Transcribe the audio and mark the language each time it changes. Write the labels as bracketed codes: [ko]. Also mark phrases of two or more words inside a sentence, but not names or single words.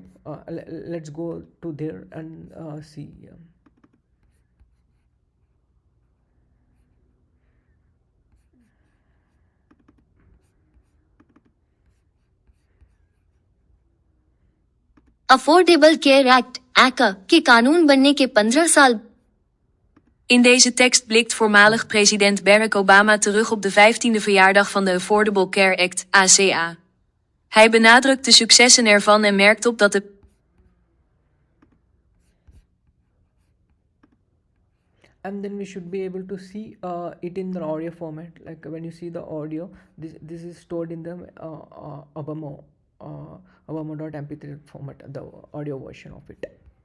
[en] Let's go to there and see. [hi] अफोर्डेबल केयर एक्ट ACA के कानून बनने के 15 साल. [nl] In deze tekst blikt voormalig president Barack Obama terug op de 15e verjaardag van de Affordable Care Act, ACA. Hij benadrukt de successen ervan en merkt op dat de [en] And then we should be able to see it in the audio format. Like when you see the audio, this is stored in the Obama.mp3 format, the audio version of it.